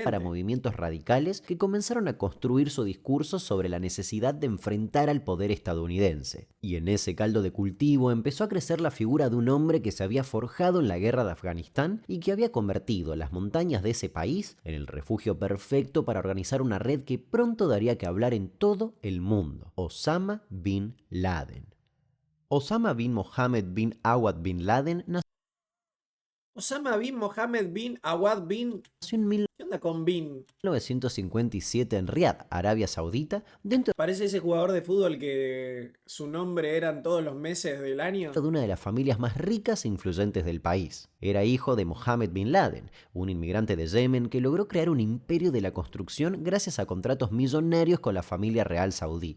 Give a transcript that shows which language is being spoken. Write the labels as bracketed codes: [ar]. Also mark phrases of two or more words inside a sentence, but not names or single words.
[es] para movimientos radicales que comenzaron a construir su discurso sobre la necesidad de enfrentar al poder estadounidense. Y en ese caldo de cultivo empezó a crecer la figura de un hombre que se había forjado en la guerra de Afganistán y que había convertido las montañas de ese país en el refugio perfecto para organizar una red que pronto daría que hablar en todo el mundo: Osama bin Laden. Osama bin Mohammed bin Awad bin Laden nació Osama bin Mohammed bin Awad bin... en ¿Qué onda con bin? 1957 en Riad, Arabia Saudita, dentro Parece ese jugador de fútbol que su nombre eran todos los meses del año. de una de las familias más ricas e influyentes del país. Era hijo de Mohammed bin Laden, un inmigrante de Yemen que logró crear un imperio de la construcción gracias a contratos millonarios con la familia real saudí.